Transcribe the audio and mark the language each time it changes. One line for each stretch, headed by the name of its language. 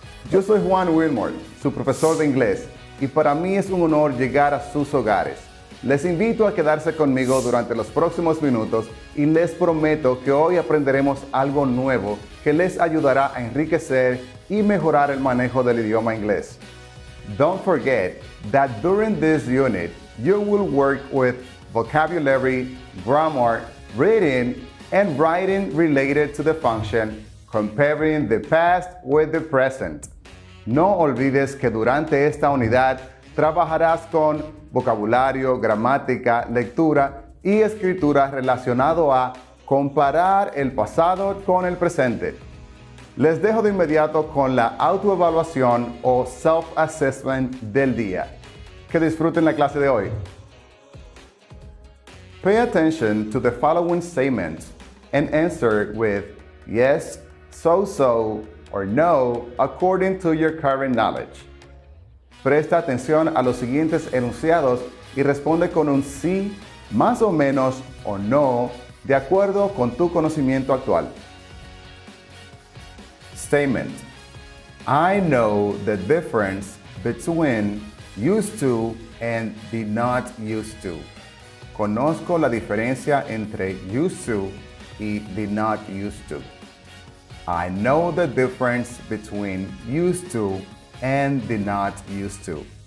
Spanish: Yo soy Juan Wilmore, su profesor de inglés, y para mí es un honor llegar a sus hogares. Les invito a quedarse conmigo durante los próximos minutos y les prometo que hoy aprenderemos algo nuevo que les ayudará a enriquecer y mejorar el manejo del idioma inglés.
English: Don't forget that during this unit, you will work with vocabulary, grammar, reading, and writing related to the function, comparing the past with the present.
Spanish: No olvides que durante esta unidad trabajarás con vocabulario, gramática, lectura y escritura relacionado a comparar el pasado con el presente. Les dejo de inmediato con la autoevaluación o self-assessment del día. Que disfruten la clase de hoy.
English: Pay attention to the following statements and answer with yes, so, or no, according to your current knowledge.
Spanish: Presta atención a los siguientes enunciados y responde con un sí, más o menos, o no, de acuerdo con tu conocimiento actual.
English: Statement. I know the difference between used to and did not used to.
Spanish: Conozco la diferencia entre used to y did not used to.
English: I know the difference between used to and did not used to.